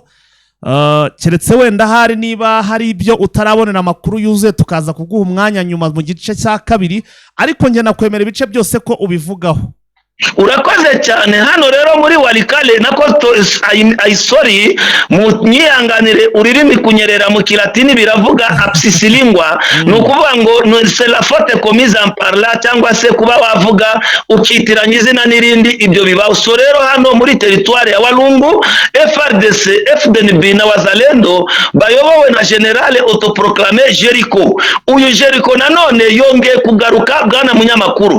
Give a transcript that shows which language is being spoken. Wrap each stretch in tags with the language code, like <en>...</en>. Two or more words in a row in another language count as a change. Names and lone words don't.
<rw>Keretse wenda hari niba hari ibyo utarabonera amakuru yuzuye tukaza kuguha umwanya nyuma mu gice cya kabiri, ariko nge nakwemera ibice byose ko ubivugaho. urakoze cyane. Hano rero muri Walikale nako sorry mu nyihanganire ururimi kunyerera mu kilatini biravuga absisilingwa, no kuvuga ngo</rw> <fr>c'est la faute commise en parla,</fr> <rw>cyangwa se kuba wavuga ukitiranya izina n'irindi, ibyo bibaho. So rero hano muri territoire ya Walungu FRDC, FDNB na Wazalendo bayobowe na</rw> <fr>General autoproclamé</fr> <rw>Jericho. Uyu Jericho nanone yongeye kugaruka bwana munyamakuru.</rw>